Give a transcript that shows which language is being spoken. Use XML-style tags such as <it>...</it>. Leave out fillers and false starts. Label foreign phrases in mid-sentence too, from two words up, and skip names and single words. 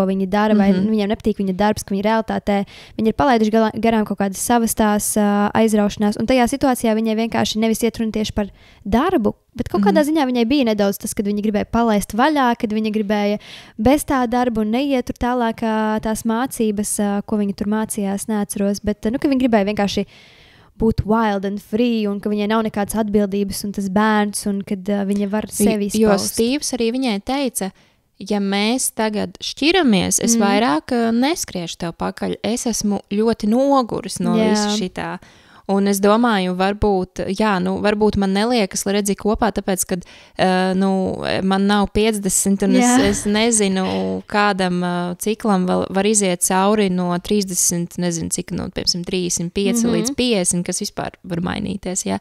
<lv>viņi dara, vai viņiem nepatīk viņa darbs, ka viņi realitātē viņi ir palaiduši garām kaut kādas savas tās aizraušanās, un tajā situācijā viņai vienkārši nevis iet runa tieši par darbu, bet kaut kādā ziņā viņai bija nedaudz tas, kad viņa gribēja palaist vaļā, kad viņa gribēja bez tā darba un neiet tur tālāk tās mācības, ko viņa tur mācījās, neatceros, bet ka viņa gribēja vienkārši būt</lv> <en>wild and free,</en> <lv>un ka viņai nav nekādas atbildības, un tas bērns, un kad viņa var sevi izpaust. Jo Stīvs arī viņai teica, ja mēs tagad šķiramies, es vairāk neskriešu tev pakaļ, es esmu ļoti noguris no visa šitā. Un es domāju, varbūt man neliekas, lai redzi kopā, tāpēc, kad man nav 50, un es nezinu, kādam ciklam var iziet cauri no 30, nezinu cik, piemēram, 35 līdz 50, kas vispār var mainīties, jā.</lv>